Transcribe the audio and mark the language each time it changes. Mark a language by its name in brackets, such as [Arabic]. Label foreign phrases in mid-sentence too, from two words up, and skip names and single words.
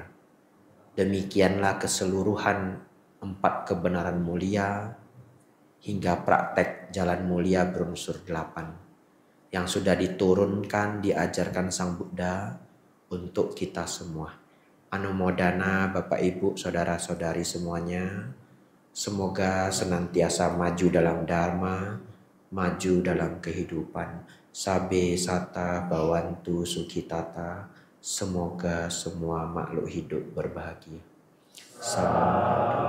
[Indonesian] Demikianlah keseluruhan 4 kebenaran mulia hingga praktek jalan mulia berunsur 8 yang sudah diturunkan, diajarkan Sang Buddha untuk kita semua. Anumodana Bapak Ibu Saudara-saudari semuanya, semoga senantiasa maju dalam dharma, maju dalam kehidupan. [Pali] Sabe sata bawantu sukhitata. [Indonesian] Semoga semua makhluk hidup berbahagia. Salam.